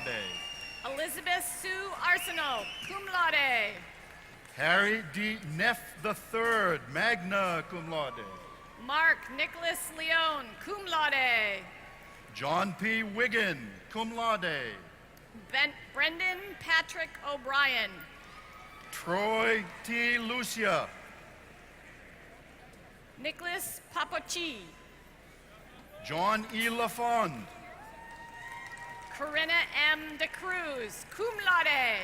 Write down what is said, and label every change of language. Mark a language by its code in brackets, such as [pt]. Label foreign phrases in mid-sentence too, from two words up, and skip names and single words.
[en] Elizabeth Sue Arsenal, [la] cum laude. [en] Harry D. Neff III, [la] magna cum laude. [en] Mark Nicholas Leone, [la] cum laude. [en] John P. Wiggin, [la] cum laude. [en] Brendan Patrick O'Brien. Troy T. Lucia. Nicholas Papochi. John E. LaFond. Corinna M. De Cruz, [la] cum laude.